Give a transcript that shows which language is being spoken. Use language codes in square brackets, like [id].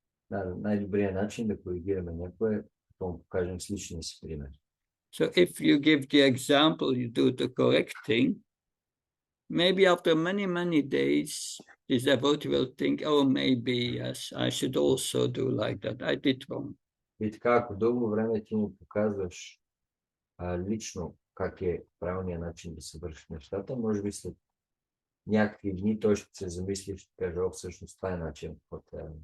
[bg] Да, най-добрият начин да коригираме някой е, да му покажем с личния си пример. [en] So if you give the example, you do the correcting, maybe after many days, this devotee will think, oh, maybe, yes, I should also do like that. I did wrong. [bg] И така, ако дълго време ти му показваш лично как е правилният начин да се вършат нещата, може би след някакви дни той ще се замисли и ще каже, всъщност това е начин, който е.